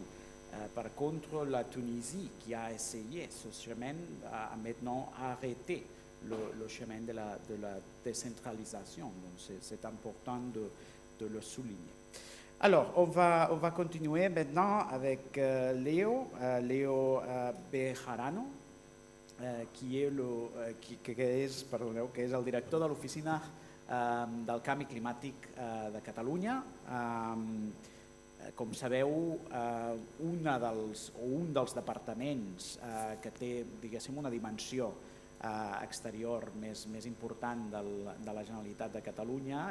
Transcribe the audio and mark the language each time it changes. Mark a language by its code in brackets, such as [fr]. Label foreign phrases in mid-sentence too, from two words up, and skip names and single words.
[fr] Par contre, la Tunisie, qui a essayé ce chemin, a maintenant arrêté le chemin de la décentralisation. Donc, c'est important de le souligner. Alors, on va continuer maintenant avec [ca] Léo Bejarano, qui és el director de l'Oficina del Canvi Climàtic de Catalunya. Com sabeu, un dels departaments que té, diguéssim, una dimensió exterior més important de la Generalitat de Catalunya